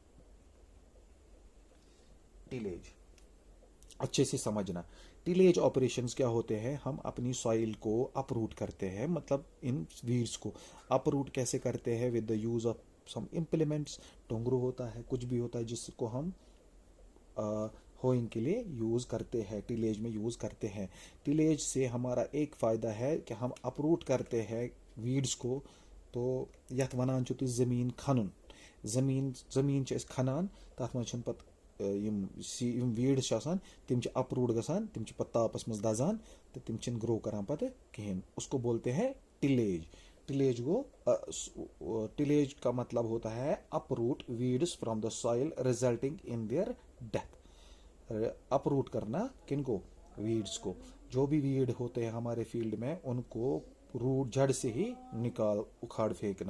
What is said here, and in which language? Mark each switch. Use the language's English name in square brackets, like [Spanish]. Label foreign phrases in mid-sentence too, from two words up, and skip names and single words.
[Hindi] टिलेज अच्छे से समझना, [English] tillage operations [Hindi] क्या होते हैं, हम अपनी सॉइल को अपरूट करते हैं, मतलब इन वीड्स को अपरूट कैसे करते हैं, [English] with the use of some implements, [Hindi] टोंगरू होता है, कुछ भी होता है जिसको हम होइंग के लिए यूज़ करते हैं, टिलेज में यूज़ करते हैं। टिलेज से हमारा एक फ़ायदा है कि हम अपरूट करते हैं वीड्स को, [Kashmiri] तो यथ वनान छ ज़मीन खनन, ज़मीन छ खनान, तथ मज पत यम वीड्स छ आसान तिम छ अपरूट गसान, तिम छ पत तापस मज दजान, तो तिम छ ग्रो करान पत कहें, [Hindi] उसको बोलते हैं टिलेज। टिलेज का मतलब होता है [English] uproot weeds from the soil resulting in their death. [Hindi] अपरूट करना किनको, वीड्स को, जो भी वीड होते हैं हमारे फील्ड में उनको रूट जड़ से ही निकाल उखाड़ फेंकना।